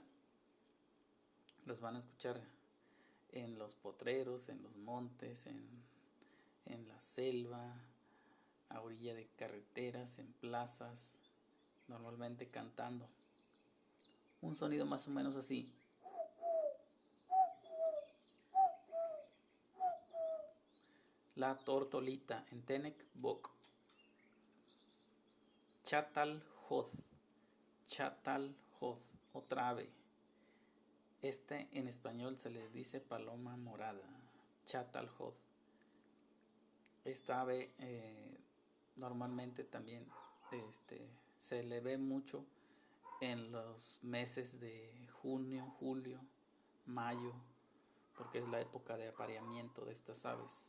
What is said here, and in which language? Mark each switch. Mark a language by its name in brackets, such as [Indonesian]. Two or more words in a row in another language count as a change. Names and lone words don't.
[Spanish] Los van a escuchar en los potreros, en los montes, en la selva, a orilla de carreteras, en plazas, normalmente cantando. Un sonido más o menos así. La tortolita, en Tenec, boc. [Huastec] Chataljoz, chataljoz, [Spanish] otra ave. En español se le dice paloma morada, chataljoz. Esta ave normalmente también se le ve mucho en los meses de junio, julio, mayo, porque es la época de apareamiento de estas aves.